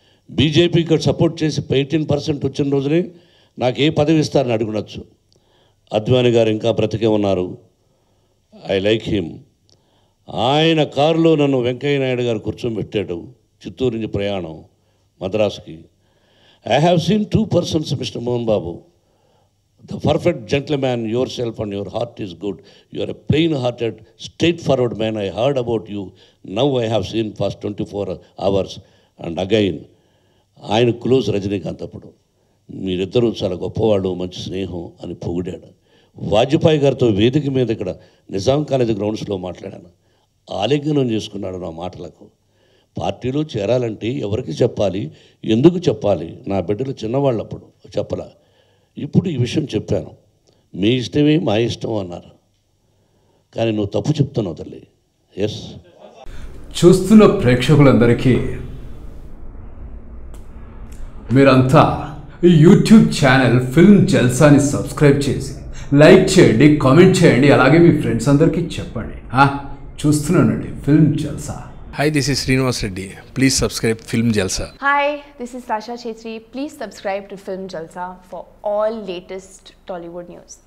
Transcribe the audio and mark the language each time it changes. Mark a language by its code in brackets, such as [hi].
[te] బీజేపీకి సపోర్ట్ చేసి 18% వచ్చిన రోజునే నాకు ఏ పదవి ఇస్తారని అడుగునొచ్చు. అద్వానీ గారు ఇంకా బ్రతికే ఉన్నారు, [en] I like him. [te] ఆయన కారులో నన్ను వెంకయ్య నాయుడు గారు కూర్చోబెట్టాడు. చిత్తూరు నుంచి ప్రయాణం మద్రాసుకి. [en] I have seen 2 persons, mister Mohan Babu. The perfect gentleman, yourself and your heart is good. You are a plain-hearted, straightforward man. I heard about you. Now I have seen past 24 hours. And again, [te] ఆయన close Rajinikanth. అప్పుడు మీరిద్దరూ చాలా గొప్పవాళ్ళు, మంచి స్నేహం అని పొగిడాడు. వాజ్పేయి గారితో వేదిక మీద ఇక్కడ నిజాం కాలేజ్ గ్రౌండ్స్లో మాట్లాడాను. ఆలింగనం చేసుకున్నాడు నా మాటలకు. పార్టీలో చేరాలంటే ఎవరికి చెప్పాలి, ఎందుకు చెప్పాలి, నా బిడ్డలు చిన్నవాళ్ళప్పుడు చెప్పలా. ఇప్పుడు ఈ విషయం చెప్పాను. మీ ఇష్టమే మా ఇష్టం అన్నారు. కానీ నువ్వు తప్పు చెప్తున్నావు తల్లి. ఎస్, చూస్తున్న ప్రేక్షకులందరికీ మీరంతా ఈ యూట్యూబ్ ఛానల్ ఫిల్మ్ జల్సాని సబ్స్క్రైబ్ చేసి లైక్ చేయండి, కామెంట్ చేయండి, అలాగే మీ ఫ్రెండ్స్ అందరికీ చెప్పండి. చూస్తున్నానండి film Jalsa. [en] Hi, this is Srinivas Reddy. Please subscribe Film Jalsa. Hi, this is Sasha Chetri. Please subscribe to Film Jalsa for all latest Tollywood news.